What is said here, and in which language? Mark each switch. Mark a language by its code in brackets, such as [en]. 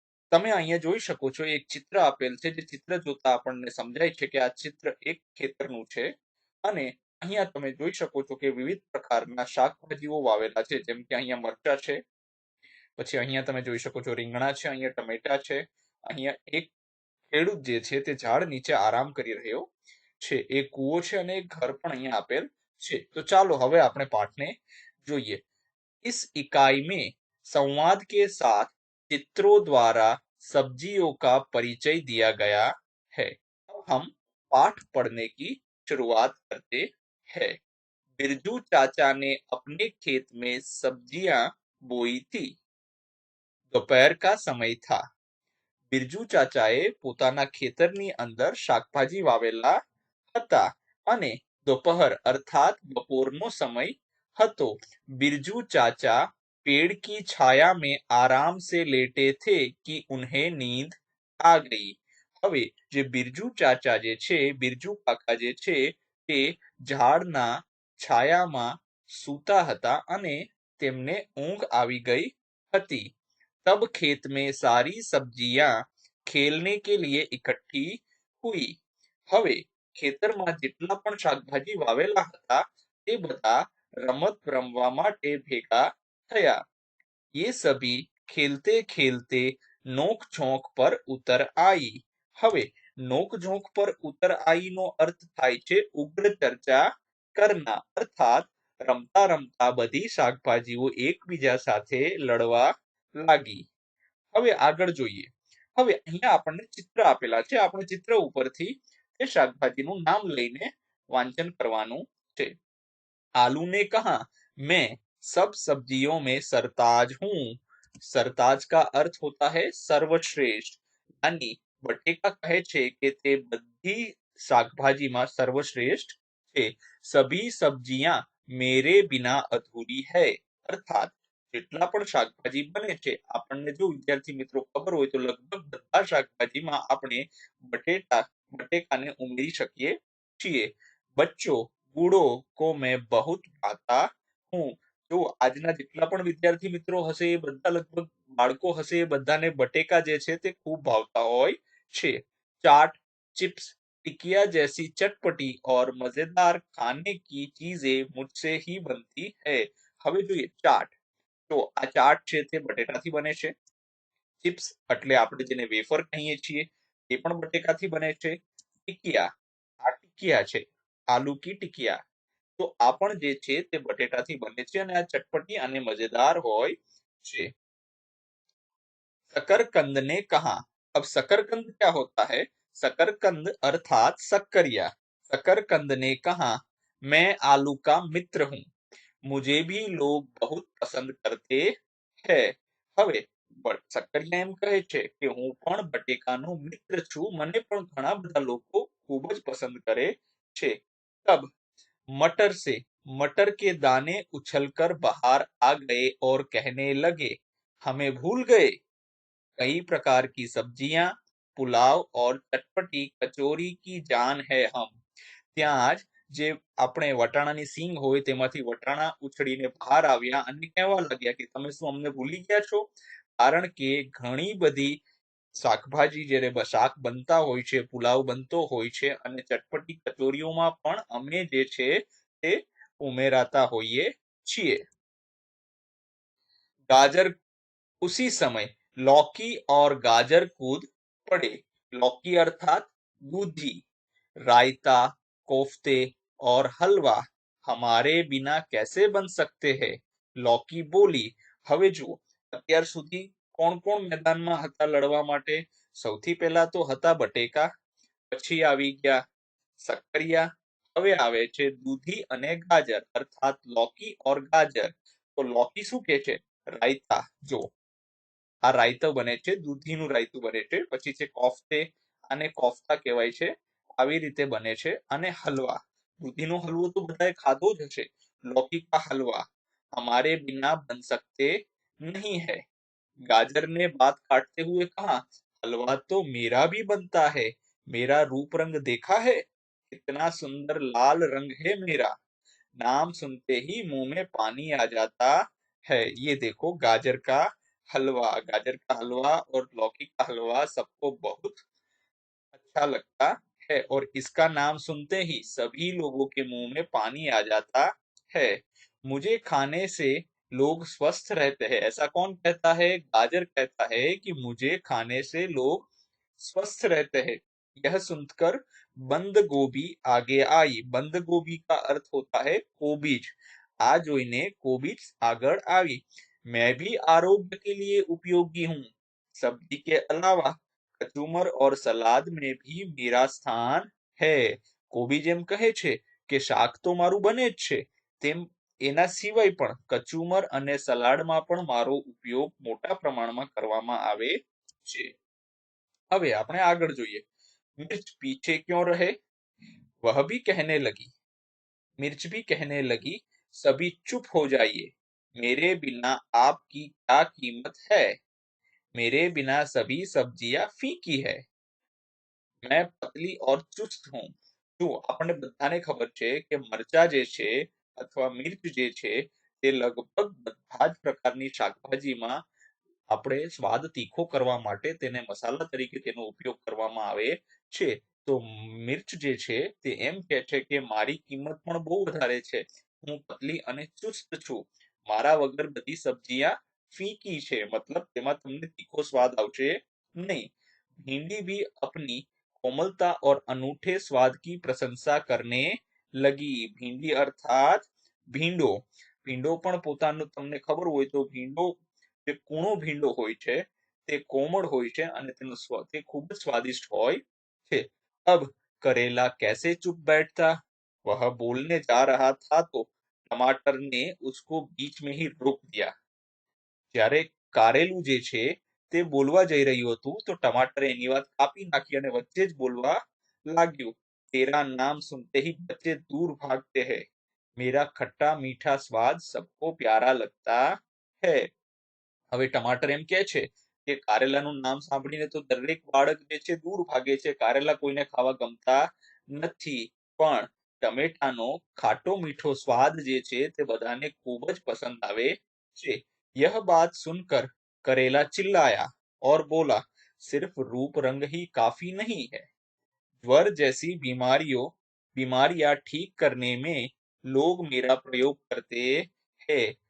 [gu] તમે અહીંયા જોઈ શકો છો એક ચિત્ર આપેલ છે, જે ચિત્ર જોતા આપણને સમજાય છે કે આ ચિત્ર એક ખેતરનું છે અને અહીંયા તમે જોઈ શકો છો કે વિવિધ પ્રકારના શાકભાજીઓ વાવેલા છે, જેમ કે અહીંયા મરચા છે, પછી અહીંયા તમે જોઈ શકો છો રીંગણા છે, અહીંયા ટમેટા છે, અહીંયા એક ખેડૂત જે છે તે ઝાડ નીચે આરામ કરી રહ્યો છે. એક કૂવો છે અને એક ઘર પણ અહીંયા આપેલ છે. તો ચાલો હવે આપણે પાઠને જોઈએ. [hi] इस इकाई में संवाद के साथ चित्रों द्वारा सब्जियों का परिचय दिया गया है. अब हम पाठ पढ़ने की शुरुआत करते हैं. बिरजू चाचा ने अपने खेत में सब्जियां बोई थी. दोपहर का समय था. [gu] બિરજુ ચાચાએ પોતાના ખેતરની અંદર શાકભાજી વાવેલા હતા અને दोपहर अर्थात बपोरनो समय હતો. [hi] बिरजू चाचा पेड़ की छाया में आराम से लेटे थे कि उन्हें नींद आ गई. [gu] હવે જે બિરજુ ચાચા જે છે, બિરજુ કાકા જે છે, તે ઝાડના છાયામાં સૂતા હતા અને તેમને ઊંઘ આવી ગઈ હતી. [hi] तब खेत में सारी सब्जियां खेलने के लिए इकट्ठी हुई. [gu] હવે ખેતરમાં જેટલા પણ શાકભાજી વાવેલા હતા તે બધા રમત રમવા માટે ભેગા થયા. [hi] ये सभी खेलते खेलते नोक झोंक पर उतर आई. [gu] હવે [hi] નોક ઝોંક પર ઉતર આઈ [gu] નો અર્થ થાય છે ઉગ્ર ચર્ચા કરના, અર્થાત રમતા રમતા બધી શાકભાજીઓ એકબીજા સાથે લડવા લાગી. હવે આગળ જોઈએ. હવે અહીંયા આપણને ચિત્ર આપેલા છે. આપણે ચિત્ર ઉપરથી તે શાકભાજીનું નામ લઈને વાંચન કરવાનું છે. [hi] आलू ने कहा, मैं सब सब्जियों में सरताज हूँ. सरताज का अर्थ होता है सर्वश्रेष्ठ. [gu] यानी बटेका કહે છે કે તે બધી શાકભાજીમાં સર્વશ્રેષ્ઠ છે. [hi] સભી સબ્जियां मेरे बिना अधूरी है. [gu] અર્થાત જેટલા પણ શાકભાજી બને છે, આપણને જો વિદ્યાર્થી મિત્રો ખબર હોય તો લગભગ બધા શાકભાજીમાં આપણે બટેકાને ઉમેરી શકીએ છીએ. [hi] બચ્ચો बूढ़ों को मैं बहुत भाता हूँ. [gu] જો આજના જેટલા પણ વિદ્યાર્થી મિત્રો હશે એ બધા લગભગ બાળકો હશે એ બધાને બટેકા જે છે તે ખૂબ ભાવતા હોય છે. [hi] ચાટ, चिप्स, टिकिया जैसी चटपटी और मजेदार खाने की चीजें मुझसे ही बनती है. [gu] હવે જોઈએ ચાટ. તો આ ચાટ છે તે બટેટાથી બને છે. ચિપ્સ એટલે આપણે જેને વેફર કહીએ છીએ તે પણ બટેકાથી બને છે. ટિકિયા, આ ટિકિયા છે, [hi] આલુ કી ટિકિયા, [gu] તો આ પણ જે છે તે બટેટાથી બને છે અને આ ચટપટી અને મજેદાર હોય છે. [hi] शकरकंद ने कहा. अब शकरकंद क्या होता है? शकरकंद अर्थात शक्करिया. शकरकंद ने कहा, मैं आलू का मित्र हूँ. मुझे भी लोग बहुत पसंद करते हैं. [gu] હવે શક્કરિયા એમ કહે છે કે હું પણ બટેકાનો મિત્ર છું, મને પણ ઘણા બધા લોકો ખૂબ જ પસંદ કરે છે. [hi] तब मटर से मटर के दाने उछलकर बाहर आ गए और कहने लगे, हमें भूल गए. कई प्रकार की सब्जियां, पुलाव और चटपटी कचौरी की जान है हम. [gu] ત્યાં જ જે આપણે વટાણાની સિંગ હોય તેમાંથી વટાણા ઉછળીને બહાર આવ્યા અને કહેવા લાગ્યા કે તમે શું અમને ભૂલી ગયા છો? કારણ કે ઘણી બધી શાકભાજી જ્યારે શાક બનતા હોય છે, પુલાવ બનતો હોય છે અને ચટપટી કચોરીઓમાં પણ અમે જે છે તે ઉમેરાતા હોઈએ છીએ. [hi] गाजर. उसी समय लौकी और गाजर कूद पड़े. लौकी अर्थात दूधी. रायता, कोफ्ते और हलवा हमारे बिना कैसे बन सकते हैं? लौकी बोली. [gu] હવે જુઓ, અત્યાર સુધી કોણ કોણ મેદાનમાં હતા લડવા માટે? સૌથી પહેલા તો હતા બટેકા, પછી આવી ગયા શક્કરિયા, હવે આવે છે દૂધી અને ગાજર અર્થાત લૌકી और ગાજર. તો લૌકી શું કે છે? રાયતા. જો આ રાયતો બને છે, દૂધીનું રાયતું બને છે. પછી છે કોફતે, આને કોફતા કહેવાય છે, આવી રીતે બને છે. અને હલવા, દૂધીનો હલવો તો બધાએ ખાધો જ હશે. [hi] लौकी का हलवा हमारे बिना बन सकते नहीं है. गाजर ने बात काटते हुए कहा, हलवा तो मेरा भी बनता है, मेरा रूप रंग देखा है, कितना सुंदर लाल रंग है मेरा, नाम सुनते ही मुंह में पानी आ जाता है। ये देखो गाजर का हलवा और लौकी का हलवा सबको बहुत अच्छा लगता है और इसका नाम सुनते ही सभी लोगों के मुंह में पानी आ जाता है। मुझे खाने से लोग स्वस्थ रहते हैं। ऐसा कौन कहता है? गाजर कहता है कि मुझे खाने से लोग स्वस्थ रहते हैं। यह सुनकर बंद गोभी आगे आई। बंद गोभी का अर्थ होता है कोबीज। [gu] आ जोईने कोबीज આગળ આવી। [hi] मैं भी आरोग्य के लिए उपयोगी हूँ। सब्जी के अलावा कचूमर और सलाद में भी मेरा स्थान है। [gu] કોબીજ એમ કહે છે કે શાક તો મારું બને જ છે, તેમ એના સિવાય પણ કચુમર અને સલાડમાં પણ મારો ઉપયોગ મોટા પ્રમાણમાં કરવામાં આવે છે। હવે આપણે આગળ જોઈએ। [hi] मिर्च पीछे क्यों रहे? वह भी कहने लगी। मिर्च भी कहने लगी, सभी चुप हो जाइए, मेरे बिना आपकी क्या कीमत है, मेरे बिना सभी सब्जियां फीकी है, मैं पतली और चुस्त हूँ। [gu] જો આપણને બધાને ખબર છે કે મરચા જે છે અથવા મિર્ચ જે છે તે લગભગ બધા જ પ્રકારની શાકભાજીમાં આપણે સ્વાદ તીખો કરવા માટે તેને મસાલા તરીકે તેનો ઉપયોગ કરવામાં આવે છે। તો મિર્ચ જે છે તે એમ કહે છે કે મારી કિંમત પણ બહુ વધારે છે, હું પતલી અને ચુસ્ત છું, મારા વગર બધી સબ્जियां ફીકી છે, મતલબ તેમાં તમને તીખો સ્વાદ આવશે નહીં। [hi] भिंडी भी अपनी कोमलता और अनूठे स्वाद की प्रशंसा करने लगी। [gu] ભીંડી અર્થાત ભીંડો। ભીંડો પણ પોતાનું તમને ખબર હોય તો ભીંડો જે કૂણો ભીંડો હોય છે તે કોમળ હોય છે અને તેનો સ્વાદ તે ખૂબ જ સ્વાદિષ્ટ હોય છે। [hi] अब करेला कैसे चुप बैठता? वह बोलने जा रहा था तो टमाटर ने उसको बीच में ही रोक दिया। [gu] જ્યારે કારેલું જે છે તે બોલવા જઈ રહ્યું હતું તો ટમાટરે એની વાત કાપી નાખી અને વચ્ચે જ બોલવા લાગ્યું। [hi] तेरा नाम सुनते ही बच्चे दूर भागते हैं, मेरा खट्टा मीठा स्वाद सबको प्यारा लगता है। [gu] હવે ટમાટર એમ કહે છે કે કારેલાનું નામ સાંભળીને તો દરેક બાળક જે છે દૂર ભાગે છે, કારેલા કોઈને ખાવા ગમતા નથી, પણ ટમેટાનો ખાટો મીઠો સ્વાદ જે છે તે બધાને ખૂબ જ પસંદ આવે છે। [hi] यह बात सुनकर करेला चिल्लाया और बोला, सिर्फ रूप रंग ही काफी नहीं है, ज्वर जैसी बीमारियां ठीक करने में लोग मेरा प्रयोग करते हैं।